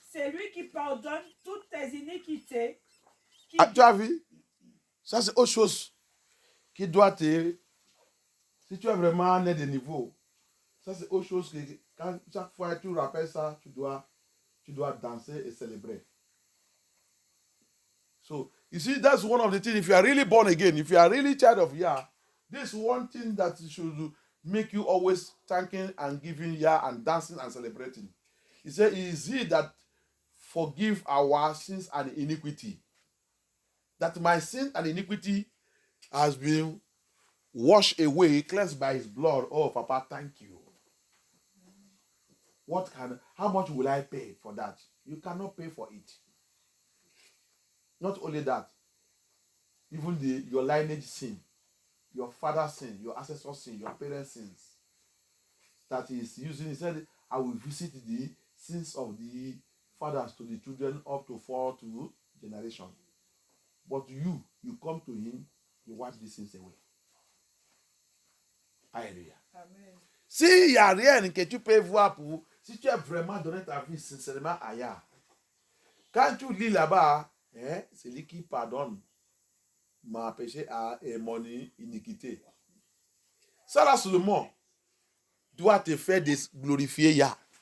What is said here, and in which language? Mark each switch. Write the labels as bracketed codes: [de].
[fr] C'est lui qui pardonne toutes tes iniquités. Tu as vu? Ça, c'est autre chose qui doit te... Si tu es vraiment né de niveau, ça, c'est autre chose que quand chaque fois que tu rappelles ça, tu dois danser et célébrer. [en] So, you see, that's one of the things. If you are really born again, if you are really child of Yah, this one thing that should make you always thanking and giving Yah and dancing and celebrating. He said, is he that forgive our sins and iniquity? That my sin and iniquity has been washed away, cleansed by his blood. Oh, Papa, thank you. How much will I pay for that? You cannot pay for it. Not only that, even your lineage sin, your father's sin, your ancestor's sin, your parents' sins, that he is using. He said, I will visit the sins of the fathers to the children up to 4 generations. But you come to him, you wipe these sins away. [fr] Alléluia. Amen. S'il n'y a rien que tu peux voir si tu as vraiment donné ta vie sincèrement à Yah, quand tu lis là-bas, c'est lui qui pardonne ma péché et mon iniquité. Ça là seulement doit te faire glorifier Yah.